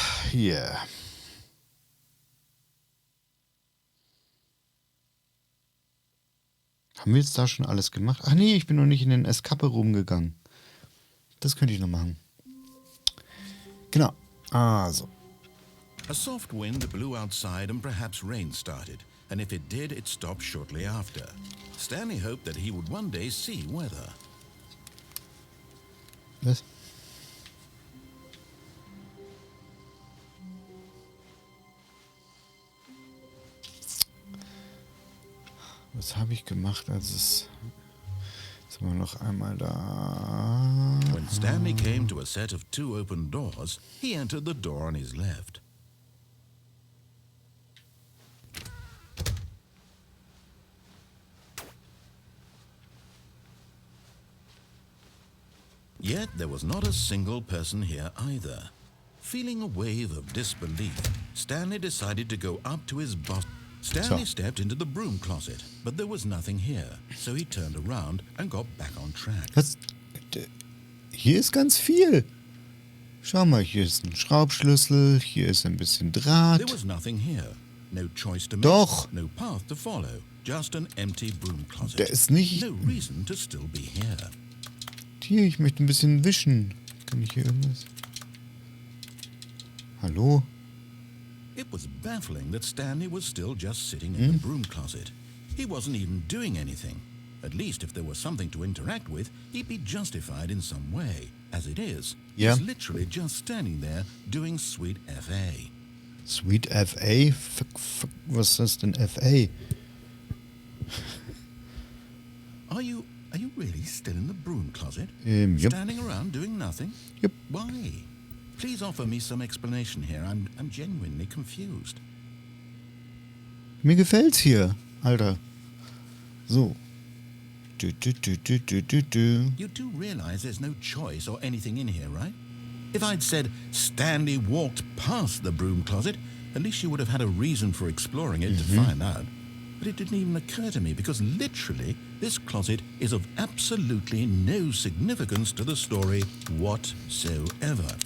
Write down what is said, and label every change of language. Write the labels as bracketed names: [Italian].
[German] Hier. Haben wir jetzt da schon alles gemacht? Ach nee, ich bin noch nicht in den Escape-Room gegangen. Das könnte ich noch machen. Genau. Also. [English] A soft wind blew outside and perhaps rain started, and if it did, it stopped shortly after. Stanley hoped that he would one day see weather. [German] Was? Was habe ich gemacht, als es... Jetzt sind wir noch einmal da. [English] When Stanley came to a set of 2 open doors, he entered the door on his left. Yet there was not a single person here either. Feeling a wave of disbelief, Stanley decided to go up to his boss. Stanley stepped into the broom closet, but there was nothing here, so he turned around and got back on track. [German] Was? Hier ist ganz viel. Schau mal, hier ist ein Schraubschlüssel, hier ist ein bisschen Draht. [English] There was nothing here. No choice to make, [German] Doch. [English] no path to follow, just an empty broom closet. [German] Der ist nicht... [English] No reason to still be here. [German] Hier, ich möchte ein bisschen wischen. Kann ich hier irgendwas... Hallo? [English] It was baffling that Stanley was still just sitting in the broom closet. He wasn't even doing anything. At least if there was something to interact with, he'd be justified in some way. As it is, Yeah. he's literally just standing there doing sweet FA. Sweet FA? [German] Was ist das denn FA? [English] Are you really still in the broom closet? Yep. Standing around doing nothing? Yep. Why? Please offer me some explanation here. I'm genuinely confused. [German] Mir gefällt's hier, Alter. So. Du. [English] You do realize there's no choice or anything in here, right? If I'd said Stanley walked past the broom closet, at least you would have had a reason for exploring it to find out. But it didn't even occur to me because literally this closet is of absolutely no significance to the story whatsoever.